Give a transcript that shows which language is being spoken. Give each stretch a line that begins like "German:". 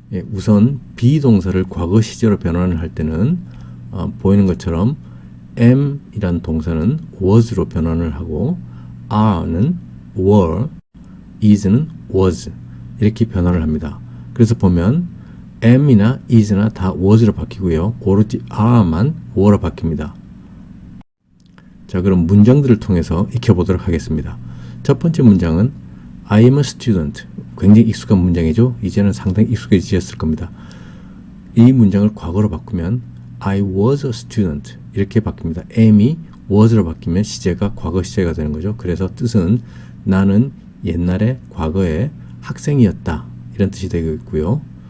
Korean: 우선 비동사를 과거 시제로 변환을 할 때는 보이는 것처럼 am 이란 동사는 was로 변환을 하고 are는 were, is는 was 이렇게 변화를 합니다. 그래서 보면 am이나 is나 다 was로 바뀌고요. 오로지 are만 were로 바뀝니다. 자, 그럼 문장들을 통해서 익혀보도록 하겠습니다. 첫 번째 문장은
English: I am a student.
Korean: 굉장히 익숙한 문장이죠. 이제는 상당히 익숙해지셨을 겁니다. 이 문장을 과거로 바꾸면
English: I was a student
Korean: 이렇게 바뀝니다. am이 was로 바뀌면 시제가 과거 시제가 되는 거죠. 그래서 뜻은 나는 옛날에 과거에 학생이었다 이런 뜻이 되겠고요.